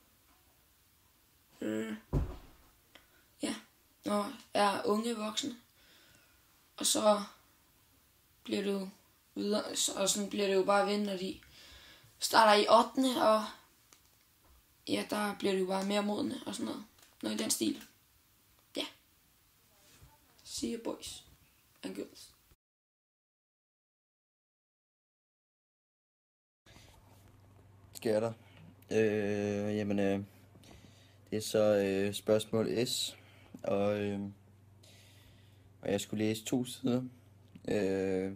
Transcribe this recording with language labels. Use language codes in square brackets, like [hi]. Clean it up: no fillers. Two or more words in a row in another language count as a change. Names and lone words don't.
[da] Ja, og er unge voksne. Og så bliver det jo videre, og sådan bliver det jo bare ved, når de starter i 8. og ja, der bliver det jo bare mere modne og sådan noget. Noget i den stil. Ja. [en] See you boys and girls. [da] Sker der? Det er så spørgsmål S, og jeg skulle læse 2 sider.